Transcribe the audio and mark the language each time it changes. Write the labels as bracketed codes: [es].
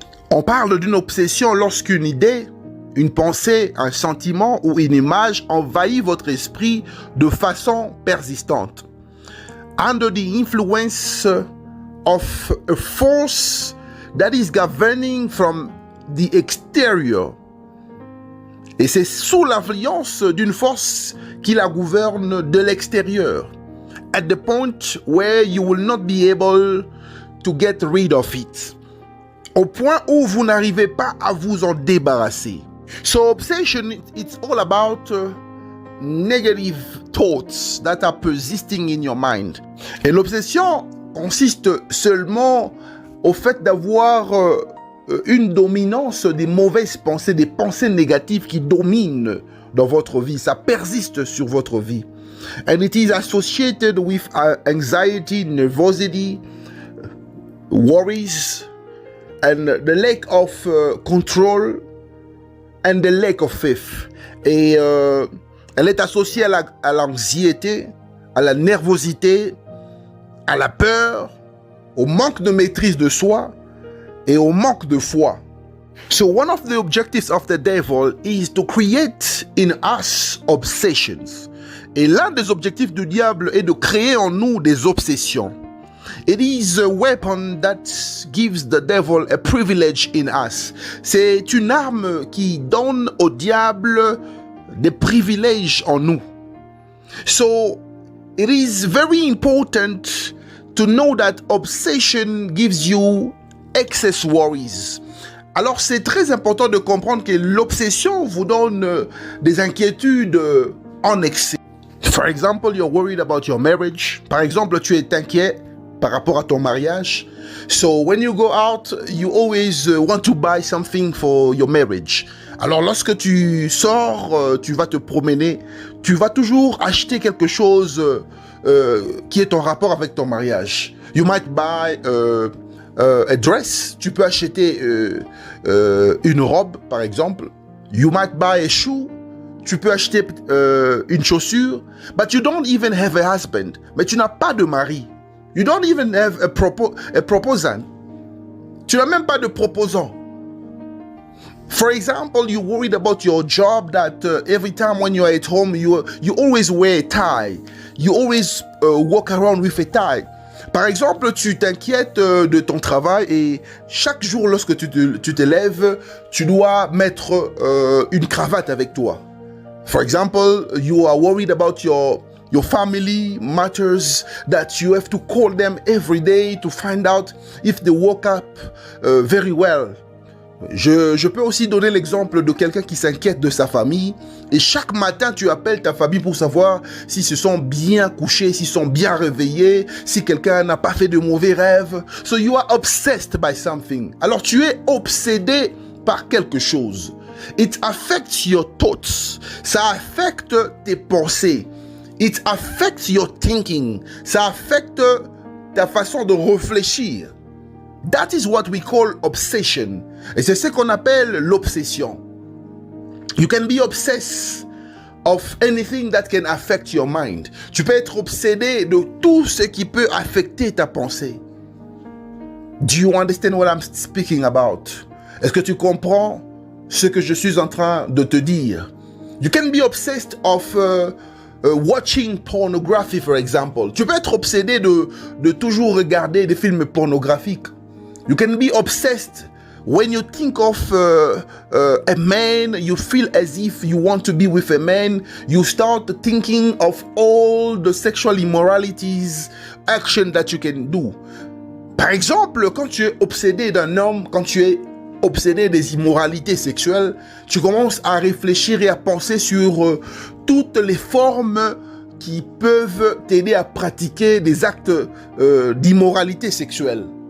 [fr] On parle d'une obsession lorsqu'une idée, une pensée, un sentiment ou une image envahit votre esprit de façon persistante. [en] Under the influence of a force that is governing from the exterior. [fr] Et c'est sous l'influence d'une force qui la gouverne de l'extérieur. [en] At the point where you will not be able to get rid of it. [fr] Au point où vous n'arrivez pas à vous en débarrasser. [en] So obsession, it's all about negative thoughts that are persisting in your mind. [fr] Et l'obsession consiste seulement au fait d'avoir une dominance des mauvaises pensées, des pensées négatives qui dominent dans votre vie. Ça persiste sur votre vie. [en] And it is associated with anxiety, nervosity, worries, and the lack of control and the lack of faith. [fr] Et elle est associée à l'anxiété, à la nervosité, à la peur, au manque de maîtrise de soi et au manque de foi. [en] So one of the objectives of the devil is to create in us obsessions. [fr] Et l'un des objectifs du diable est de créer en nous des obsessions. [en] It is a weapon that gives the devil a privilege in us. [fr] C'est une arme qui donne au diable des privilèges en nous. [en] So it is very important to know that obsession gives you excess worries. [fr] Alors c'est très important de comprendre que l'obsession vous donne des inquiétudes en excès. [en] For example, you're worried about your marriage. [fr] Par exemple, tu es inquiet par rapport à ton mariage. [en] So when you go out, you always want to buy something for your marriage. [fr] Alors lorsque tu sors, tu vas te promener, tu vas toujours acheter quelque chose qui est en rapport avec ton mariage. [en] You might buy a dress, [fr] tu peux acheter une robe par exemple. [en] You might buy a shoe, [fr] tu peux acheter une chaussure. [en] But you don't even have a husband. [fr] Mais tu n'as pas de mari. [en] You don't even have a proposant. [fr] Tu n'as même pas de proposant. [en] For example, you're worried about your job that every time when you're at home, you always wear a tie. You always walk around with a tie. [fr] Par exemple, tu t'inquiètes de ton travail et chaque jour lorsque tu te lèves, tu dois mettre une cravate avec toi. [en] For example, you are worried about your family matters that you have to call them every day to find out if they woke up very well. [fr] Je peux aussi donner l'exemple de quelqu'un qui s'inquiète de sa famille et chaque matin tu appelles ta famille pour savoir s'ils se sont bien couchés, s'ils sont bien réveillés, si quelqu'un n'a pas fait de mauvais rêves. [en] So you are obsessed by something. [fr] Alors tu es obsédé par quelque chose. [en] It affects your thoughts. [fr] Ça affecte tes pensées. [en] It affects your thinking. [fr] Ça affecte ta façon de réfléchir. [en] That is what we call obsession. [fr] Et c'est ce qu'on appelle l'obsession. [en] You can be obsessed of anything that can affect your mind. [fr] Tu peux être obsédé de tout ce qui peut affecter ta pensée. [en] Do you understand what I'm speaking about? [fr] Est-ce que tu comprends ce que je suis en train de te dire? [en] You can be obsessed of watching pornography, for example. [fr] Tu peux être obsédé de toujours regarder des films pornographiques. [en] You can be obsessed when you think of a man, you feel as if you want to be with a man. You start thinking of all the sexual immoralities, action that you can do. [fr] Par exemple, quand tu es obsédé d'un homme, quand tu es obsédé des immoralités sexuelles, tu commences à réfléchir et à penser sur toutes les formes qui peuvent t'aider à pratiquer des actes d'immoralité sexuelle.